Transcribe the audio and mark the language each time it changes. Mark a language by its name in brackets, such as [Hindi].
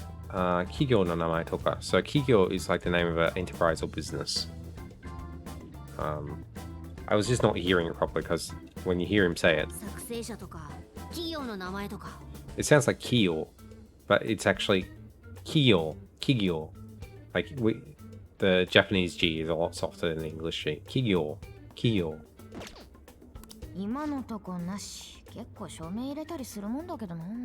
[Japanese] Kigyo no namae toka. [English] So Kigyo is like the name of an enterprise or business. I was just not hearing it properly because when you hear him say it, [Japanese] 作成者とか企業の名前とか。 [English] it sounds like Kiyo, but it's actually Kigyo. Like the Japanese G is a lot softer than the English G. Kigyo. [Japanese] 今のとこなし。結構署名入れたりするもんだけどな。